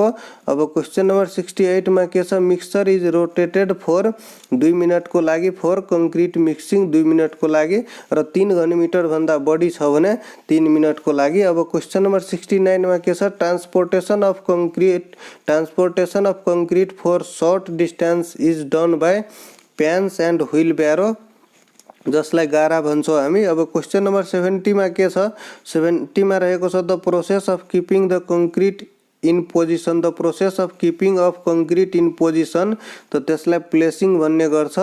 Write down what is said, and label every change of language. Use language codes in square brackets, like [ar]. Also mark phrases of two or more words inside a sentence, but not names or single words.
[ne] अब [en] question number [ne] 68 मा के छ, [en] mixture is rotated for [ne] 2 मिनटको लागि [en] for concrete mixing [ne] 2 मिनटको लागि र 3 घन मिटर भन्दा बढी छ भने 3 मिनटको लागि। [en] अब question number 69 [ne] मा के छ, [en] transportation of concrete for short distance is done by pans and wheel barrow [ne] जसलाई गारा भन्छौँ हामी। [en] अब question number 70 [ne] मा के छ, 70 मा रहेको छ [en] the process of keeping the concrete in position, the process of keeping of concrete in position [ne] त त्यसलाई प्लेसिङ भन्ने गर्छ।